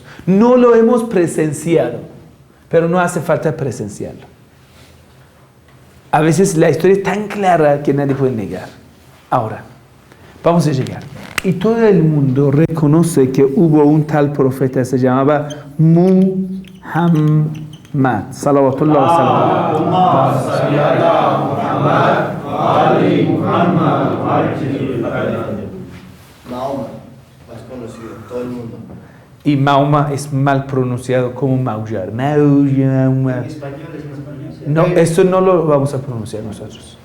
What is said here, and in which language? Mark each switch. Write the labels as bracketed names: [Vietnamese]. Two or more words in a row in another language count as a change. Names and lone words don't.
[Spanish] No lo hemos presenciado, pero no hace falta presenciarlo. A veces la historia es tan clara que nadie puede negar. Ahora, vamos a llegar. Y todo el mundo reconoce que hubo un tal profeta, se llamaba Muhammad. [Arabic] صلوات الله و [Spanish] Mahoma, más conocido, todo el mundo. Y Mahoma es mal pronunciado como maullar. En español es español. No, eso no lo vamos a pronunciar nosotros.